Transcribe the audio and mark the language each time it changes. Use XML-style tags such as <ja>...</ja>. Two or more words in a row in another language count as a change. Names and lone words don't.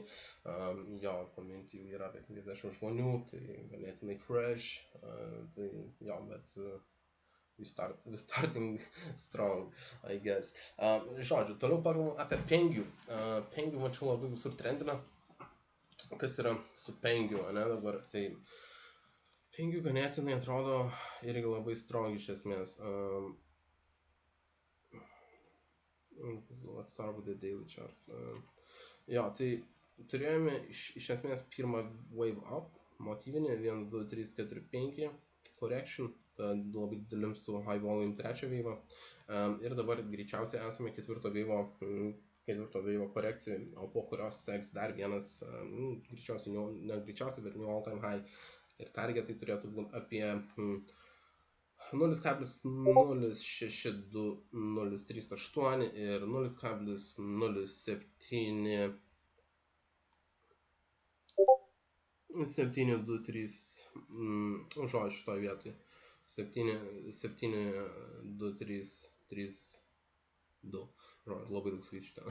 <lt>Jo, community jau yra apie 50 žmonių, tai ganėtinai fresh, tai jo, bet</lt> <en>we're starting strong, I guess.</en> <lt>Žodžiu, toliau pagalvom apie Pengių. Pengių mačiau labai visur trendina. Kas yra su Pengių, ne, dabar? Tai Pengių ganėtinai atrodo irgi labai strong iš esmės.</lt> <en>Let's start with the daily chart.</en> <lt>Jo, tai turėjome iš esmės pirmą</lt> <en>wave up,</en> <lt>motyvinį 1, 2, 3, 4, 5 correction, labai didelim su</lt> <en>high volume</en> <lt>trečią wave'ą, ir dabar greičiausiai esame ketvirto wave'o korekcijai, o po kurios seks dar vienas, greičiausiai, ne greičiausiai, bet</lt> <en>new all time high,</en> <lt>ir targetai turėtų būti apie 0,062038 ir 0,723, žodžiu šitoj vietoj, 72332, labai daug skaičių ten.</lt>